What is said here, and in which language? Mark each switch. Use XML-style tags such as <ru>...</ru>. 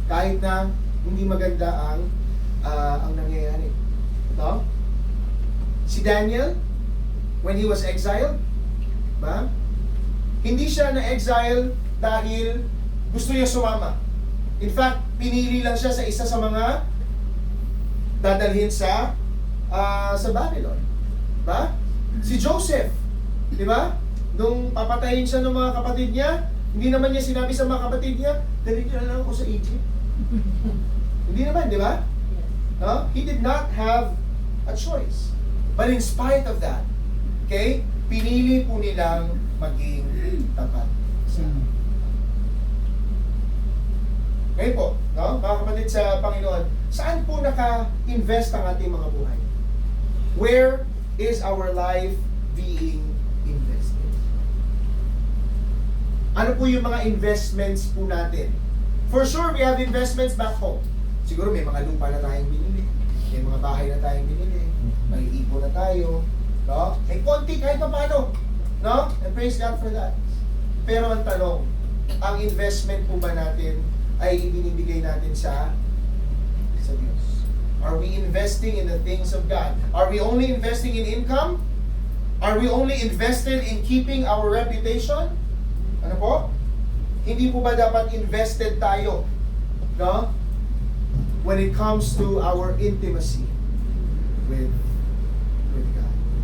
<tl>Kahit na hindi maganda ang nangyayari. No?</tl> <en>Si Daniel, when he was exiled, ba?</en> <tl>Hindi siya na-exile dahil gusto niya sumama.</tl> <en>In fact,</en> <tl>pinili lang siya sa isa sa mga dadalhin sa Babylon. Ba? Si Joseph, di ba? Nung papatayin siya ng mga kapatid niya, hindi naman niya sinabi sa mga kapatid niya, dali niyo na lang ako sa Egypt. Hindi naman, di ba?</tl> <en>No? He did not have a choice. But in spite of that, okay,</en> <tl>pinili po nilang maging tapat. Okay po, no? Mga kapatid sa Panginoon, saan po naka-invest ang ating mga buhay?</tl> <en>Where is our life being invested?</en> <tl>Ano po yung mga investments po natin?</tl> <en>For sure, we have investments back home.</en> <tl>Siguro may mga lupa na tayong binili, may mga bahay na tayong binili, may ipon na tayo, no? May konti kahit pa paano, no?</tl> <en>And praise God for that.</en> <tl>Pero ang tanong, ang investment po ba natin ay ibinibigay natin sa Diyos?</tl> <en>Are we investing in the things of God? Are we only investing in income? Are we only invested in keeping our reputation?</en> <tl>Ano po? Hindi po ba dapat invested tayo, no?</tl> <en>When it comes to our intimacy with God.</en>